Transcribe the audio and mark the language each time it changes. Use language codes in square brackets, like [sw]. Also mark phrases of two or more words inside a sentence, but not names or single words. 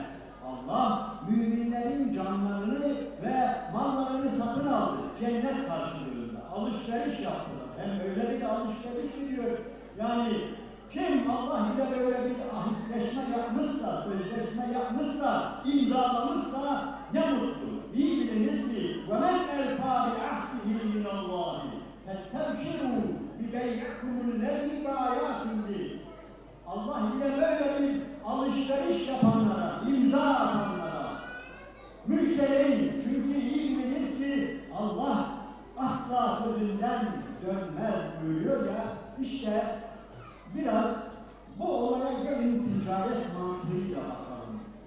[tr] Allah müminlerin canlarını ve mallarını satın aldı. Cennet karşılığında. Alışveriş yaptılar. Hem öyle bir alışveriş gidiyor. Yani kim Allah ile böyle bir ahitleşme yapmışsa, sözleşme yapmışsa, imzalamışsa ne mutlu. İyi biliniz ki [ar] وَمَنْ اَلْفَى بِعَهْدِهِ مِنَ اللّٰهِ فَاسْتَبْشِرُوا بِبَيْعِكُمُ الَّذ۪ي بَايَعْتُمْ بِهِ. [tr] Allah ile böyle bir alışveriş yapanlara, imza atanlara müjdeleyin. Çünkü iyi biliniz ki Allah asla sözünden dönmez buyuruyor ya. İşte biraz bu olaya gelin ticaret mantığıyla bakalım.